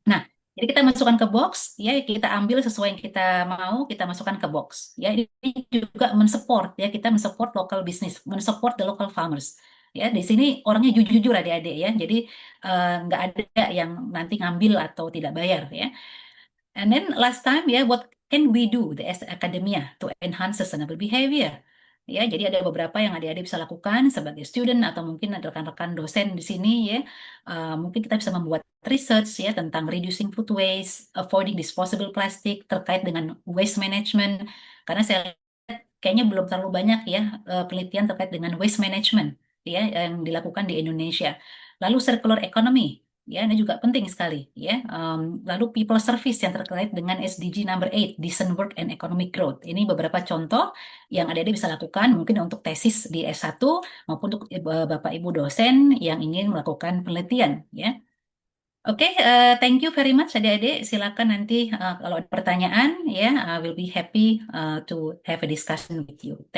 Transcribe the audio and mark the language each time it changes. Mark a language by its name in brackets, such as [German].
[Indonesian] Nah, jadi kita masukkan ke box, ya kita ambil sesuai yang kita mau, kita masukkan ke box. Ya, ini juga mensupport ya, kita mensupport local business, mensupport the local farmers. Ya, di sini orangnya jujur-jujur adik-adik ya. Jadi nggak ada yang nanti ngambil atau tidak bayar ya. [English] And then last time ya, what can we do as academia to enhance sustainable behavior? [Indonesian] Ya, jadi ada beberapa yang adik-adik bisa lakukan sebagai student atau mungkin ada rekan-rekan dosen di sini ya. Mungkin kita bisa membuat research ya tentang [English] reducing food waste, avoiding disposable plastic [Indonesian] terkait dengan waste management. Karena saya lihat kayaknya belum terlalu banyak ya penelitian terkait dengan waste management ya yang dilakukan di Indonesia. Lalu circular economy. Ya, ini juga penting sekali ya. Lalu people service yang terkait dengan SDG number 8, decent work and economic growth. Ini beberapa contoh yang adik-adik bisa lakukan mungkin untuk tesis di S1 maupun untuk Bapak Ibu dosen yang ingin melakukan penelitian ya. [English] Oke, thank you very much [Indonesian] adik-adik. Silakan nanti kalau ada pertanyaan ya, [English] I will be happy to have a discussion with you.